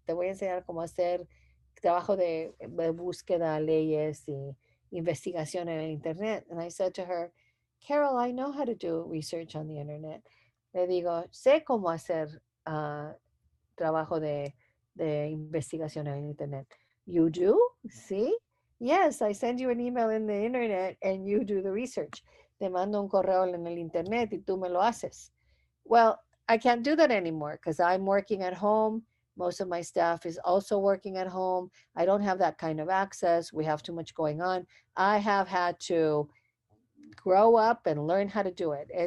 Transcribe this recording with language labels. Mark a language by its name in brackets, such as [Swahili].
[Spanish] Te voy a enseñar cómo hacer trabajo de búsqueda, leyes y investigación en el internet. [English] And I said to her, Carol, I know how to do research on the internet. [Spanish] Le digo, sé cómo hacer trabajo de investigación en el internet. [English] You do? See? Yes, I send you an email in the internet and you do the research. [Spanish] Te mando un correo en el internet y tú me lo haces. [English] Well, I can't do that anymore because I'm working at home. Most of my staff is also working at home. I don't have that kind of access. We have too much going on. I have had to grow up and learn how to do it.